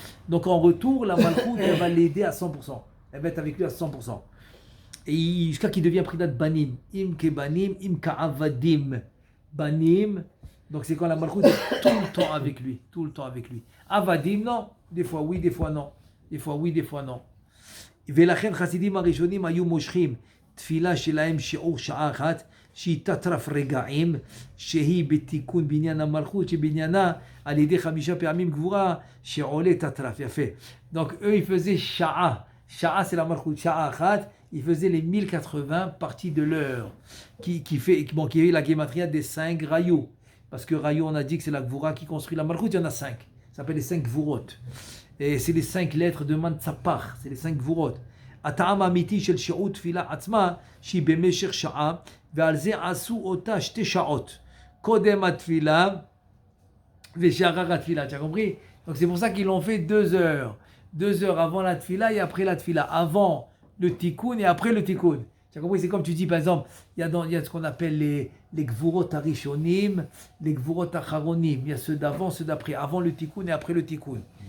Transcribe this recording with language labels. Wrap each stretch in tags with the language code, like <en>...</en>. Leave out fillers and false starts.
<fr>Donc en retour, la Malchut, elle va l'aider à 100%. Elle va être avec lui à 100%. Et jusqu'à qu'il devienne Pridat Banim.</fr> <he>Im ke Banim, im ka Avadim.</he> <fr>Banim. Donc c'est quand la Malchut est tout le temps avec lui. Tout le temps avec lui. Avadim, non. Des fois oui, des fois non. Des fois oui, des fois non.</fr> <he>ולכן חסידים הראשונים היו מושכים תפילה שלהם שיעור שעה אחת שהיא תטרף רגעים שהיא בתיקון בניין המלכות שבניינה על ידי 5 פעמים גבורה שעולה תטרף. יפה.</he> <fr>Donc eux ils faisaient sha'a. Sha'a c'est la malchut. Sha'a achat. Ils faisaient les 1080 parties de l'heure qui est la gematria des 5 rayou. Parce que rayou on a dit que c'est la gvura qui construit la malchut. Il y en a 5. Ça s'appelle les 5 gvurot. Et c'est les 5 lettres de Mantzapar, c'est les 5 gvurot.</fr> <he>הטעם האמיתי של שיעור תפילה עצמה, שהיא במשך שעה, ועל זה עשו אותה 2 שעות. קודם התפילה ושאחר התפילה.</he> <fr>Tu as compris? Donc c'est pour ça qu'ils l'ont fait 2 heures. 2 heures avant la tfila et après la tfila. Avant le tikkun et après le tikkun. Tu as compris? C'est comme tu dis, par exemple, il y a ce qu'on appelle les Gvurot Arishonim, les Gvurot Acharonim. Il y a ceux d'avant, ceux d'après. Avant le Tikkun et après le Tikkun.</fr>